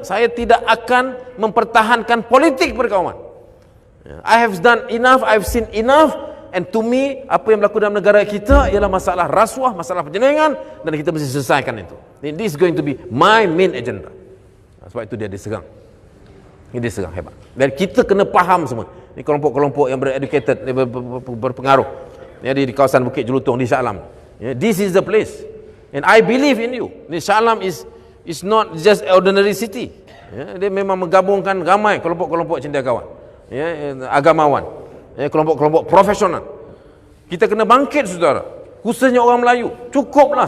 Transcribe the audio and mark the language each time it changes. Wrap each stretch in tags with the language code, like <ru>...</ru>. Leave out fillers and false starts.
<ms>Saya tidak akan mempertahankan politik perkauman. Ya,</ms> <en>I have done enough, I've seen enough, and to me</en> <ms>apa yang berlaku dalam negara kita ialah masalah rasuah, masalah penyelewengan, dan kita mesti selesaikan itu.</ms> <en>This is going to be my main agenda.</en> <ms>Sebab itu dia diserang. Ini diserang hebat. Dan kita kena faham semua. Ini kelompok-kelompok yang bereducated, berpengaruh. Ya, di kawasan Bukit Jelutong di Shah Alam.</ms> <en>Ya, this is the place. And I believe in you. Shah Alam is not just ordinary city.</en> <ms>Ya, dia memang menggabungkan ramai kelompok-kelompok cendekiawan, ya, agamawan, ya, kelompok-kelompok profesional. Kita kena bangkit, saudara. Khususnya orang Melayu. Cukuplah.</ms>